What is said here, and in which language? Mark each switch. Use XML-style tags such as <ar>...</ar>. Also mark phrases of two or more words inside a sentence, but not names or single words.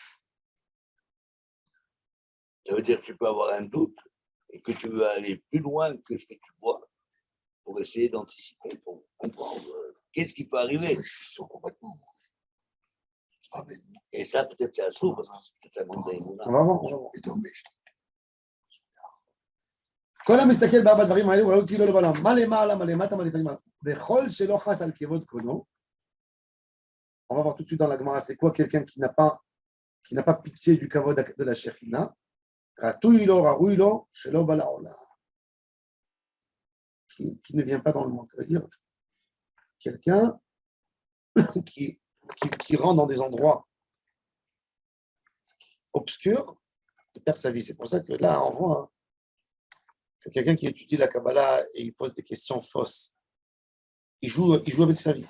<fr>Ça veut dire que tu peux avoir un doute et que tu veux aller plus loin que ce que tu vois pour essayer d'anticiper, pour comprendre qu'est-ce qui peut arriver. Je suis sûr complètement. Et ça, peut-être, c'est un sourd, parce que c'est peut-être un monde d'Aïmouna. On va voir.</fr> <he>כל המסתכל בארבע דברים האלו ראו כאילו לא בעולם. מה למעלה, מה למטה, מה לפנים. וכל שלא חס על כבוד קונו,</he> <fr>on va voir tout de suite dans la Gemara, c'est quoi quelqu'un qui n'a pas pitié du kavod de la Shekhinah,</fr> <he>רטוי לו ראוי לו שלא בא לעולם.</he> <fr>Qui ne vient pas dans le monde. Ça veut dire quelqu'un qui rentre dans des endroits obscurs il perd sa vie. C'est pour ça que là, on voit que quelqu'un qui étudie la Kabbalah et il pose des questions fausses, il joue avec sa vie.</fr>